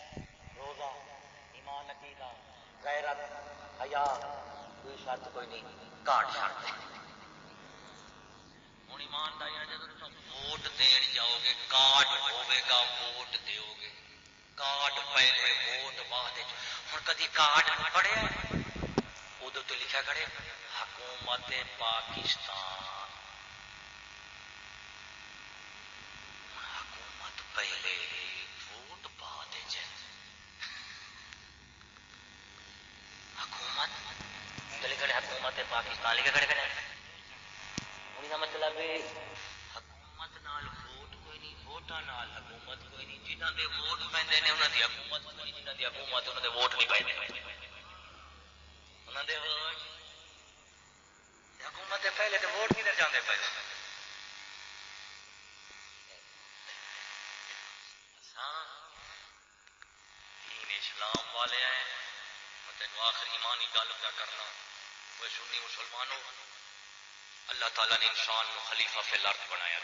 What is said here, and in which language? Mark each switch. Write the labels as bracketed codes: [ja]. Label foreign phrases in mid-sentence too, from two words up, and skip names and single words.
[pa] روزہ ایمان عقیدہ غیرت حیا کوئی شرط کوئی نہیں. کارڈ شرط ہے. ہوں ایمانداری جب ووٹ دین جاؤ گے کارڈ ہوے گا ووٹ دیو گے. کارڈ پہلے ووٹ بعد. ہوں کدی کارڈ پڑھیا ادو تو لکھا کھڑے حکومت پاکستان. حکومت پہلے ووٹ بعد. حکومت لکھے حکومت پاکستان لکھے کھڑے کھڑے. مطلب حکومت نال ووٹ کوئی نہیں ووٹاں نال حکومت کوئی نہیں. جنہاں دے ووٹ پیندے نے انہاں دی حکومت کوئی نہیں. جنہاں دی حکومت انہاں دے ووٹ نہیں پیندے. انہاں دے ووٹ حکومت دے پہلے تے ووٹ کدھر جاندے پے؟ دین اسلام والے ہیں. میں تینوں آخری ایمانی گل پہ کرنا. [ur] وہ سنی مسلمانوں اللہ تعالیٰ نے انسان کو [ar] خلیفہ فی الارض [ur] بنایا.